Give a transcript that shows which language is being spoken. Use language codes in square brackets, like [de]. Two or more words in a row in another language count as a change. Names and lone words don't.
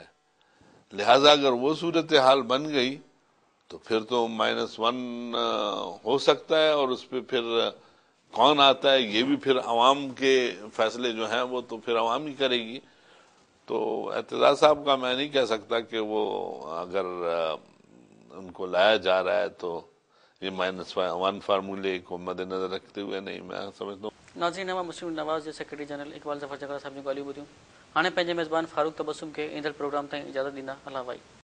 [ur] لہذا اگر وہ صورتحال بن گئی تو پھر تو -1 ہو سکتا ہے, اور اس پہ پھر کون آتا ہے یہ بھی پھر عوام کے فیصلے جو ہیں وہ تو پھر عوام ہی کرے گی. تو اعتزاز صاحب کا میں نہیں کہہ سکتا کہ وہ اگر ان کو لایا جا رہا ہے تو یہ -1 فارمولے کو مد نظر رکھتے ہوئے نہیں, میں سمجھتا ہوں. ناظرین, مسلم نواز جو سیکرٹری جنرل اقبال ظفر جگڑا صاحب نے [sd] ॻाल्हियूं ॿुधियूं. हाणे पंहिंजे मेज़बान फारूक तबसुम खे ईंदड़ प्रोग्राम ताईं इजाज़त ॾींदा. अल्लाह भाई.